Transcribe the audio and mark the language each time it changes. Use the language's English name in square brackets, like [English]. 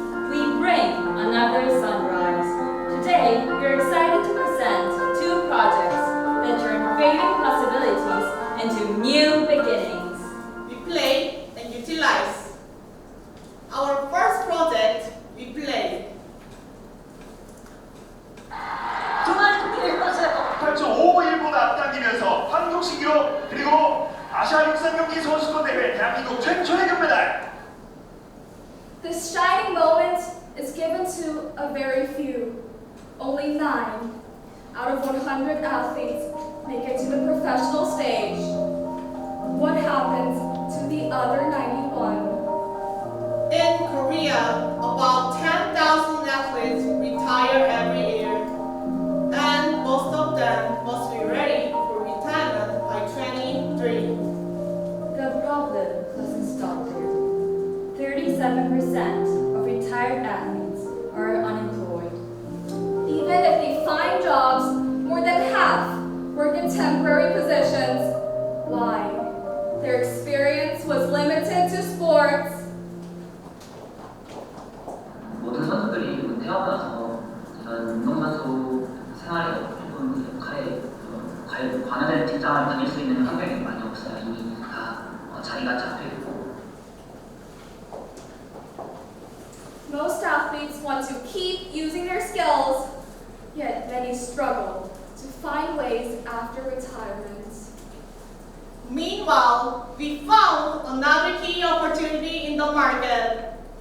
[English] We bring another sunrise. Today, we're excited to present two projects that turn fading possibilities into new beginnings. We play and utilize. Our first project, we play. [Korean] 두말 8.5일보다 앞당기면서 한국 신기록 그리고 아시아 육상경기 선수권 대회 대한민국 최초의 금메달. [English] This shining moment is given to a very few. Only 9 out of 100 athletes make it to the professional stage. What happens to the other 91? In Korea, about 10,000 athletes retire every year. And most of them must be ready for retirement by 23. The problem doesn't stop there. 37% of retired athletes are unemployed. Even if they find jobs, more than half work in temporary positions. Why? Their experience was limited to sports. [Korean] 모든 선수들이 태어나서 이런 운동선수 생활에 조금 관여된 직장을 다닐 수 있는 환경이 많이 없어요. 이미 다 자리가 잡혀 있고. [English] Most athletes want to keep using their skills, yet many struggle to find ways after retirement. Meanwhile, we found another key opportunity in the market.